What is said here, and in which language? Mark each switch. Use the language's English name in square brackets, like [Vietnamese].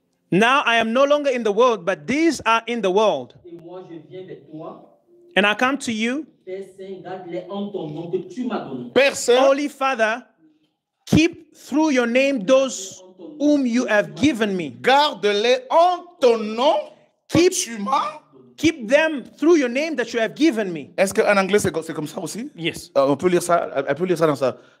[English] now I am no longer in the world, but these are in the world. [French] Et moi, je viens vers toi. [English] And I come to you, [French] Père Saint, garde-les en ton nom que tu m'as donné. Père Saint, [English] Holy Father, Keep through your name those whom you have given me. [French] Garde-les en ton nom que tu m'as. [English] Keep them through your name that you have given me. [French] Est-ce qu'en anglais c'est comme ça aussi? [English] Yes. [French] On peut lire ça. Elle peut lire ça dans ça.